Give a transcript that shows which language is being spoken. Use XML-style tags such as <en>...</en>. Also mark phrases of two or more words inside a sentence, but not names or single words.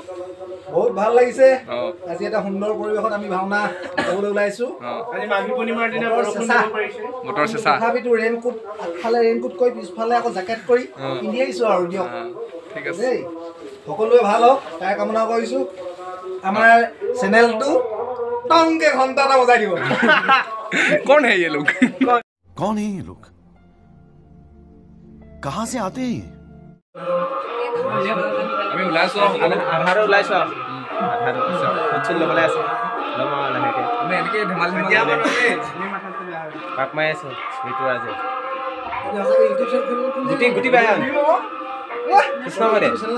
<as>বহুত ভাল লাগিছে আজি এটা সুন্দৰ পৰিৱেশত আমি ভাওনা চাবলৈ ওলাইছো বতৰ চেঁচা তথাপিতো ৰেইনকোট আগফালে ৰেইনকোট কৰি পিছফালে আকৌ জেকেট কৰি পিন্ধি আহিছো আৰু দিয়ক ঠিক আছে দেই সকলোৱে ভাল হওক তাই কামনা কৰিছো আমাৰ চেনেলটো টংকে ঘণ্টা এটা বজাই দিব</as> <hi>कौन है ये लोग कौन है ये लोग कहाँ से आते हैं</hi> <as>আমি ওলাইছো আধাৰো ওলাইছো আধাৰো উঠিল ল'বলৈ আছে ল'ম আৰু লাহেকৈ আমি এনেকৈ ধেমালি পাক মাৰি আছো ঋতুৰাজে গুটি বায়ন কৃষ্ণ মানে</as>